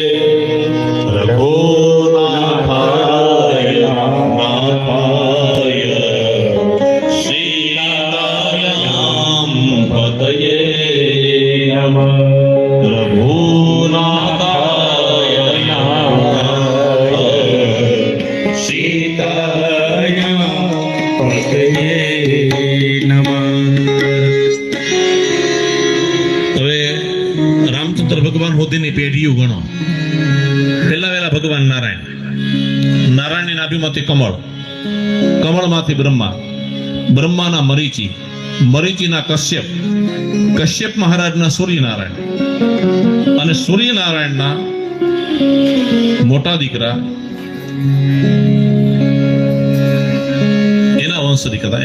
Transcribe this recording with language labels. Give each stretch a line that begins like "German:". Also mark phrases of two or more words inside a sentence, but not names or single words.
Sanskrit: रघुनाथाय नाथाय सीताय पतये नमः रघुनाथाय सीताय पतये नमः।
Gujarati: હવે રામચંદ્ર ભગવાન સુધીની પેઢીઓ ગણો. પહેલા વેલા ભગવાન નારાયણ, નારાયણની નાભીમાંથી કમળ, કમળમાંથી બ્રહ્મા, બ્રહ્માના મરીચી, મરીચીના કશ્યપ, કશ્યપ મહારાજના સૂર્યનારાયણ અને સૂર્યનારાયણના મોટા દીકરા એના વંશની કથા.